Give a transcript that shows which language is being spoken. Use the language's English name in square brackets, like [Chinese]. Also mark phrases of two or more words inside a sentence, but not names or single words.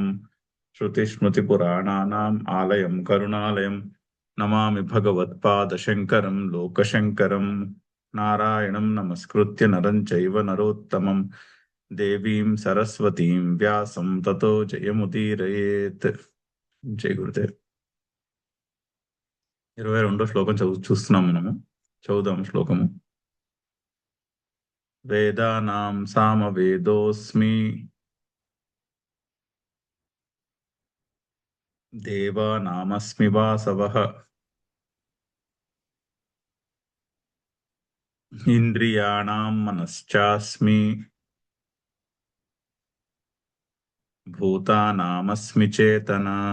[Sanskrit] श्रुतिस्मृतिपुराणानाम् आलयं करुणालयम् नमामि भगवत्पादशङ्करं लोकशङ्करं। नारायणं नमस्कृत्य नरं चैव नरोत्तमं देवीं सरस्वतीं व्यासं ततो जयमुदीरयेत्। [Telugu] జై గురుదేవ్. 22వ శ్లోకం చూస్తున్నాం మనము. చదువుదాం శ్లోకము. [Sanskrit] వేదానాం సామవేదోస్మి దేవానామస్మి వాసవః ఇంద్రియాణాం మనశ్చాస్మి భూతానామస్మి చేతన.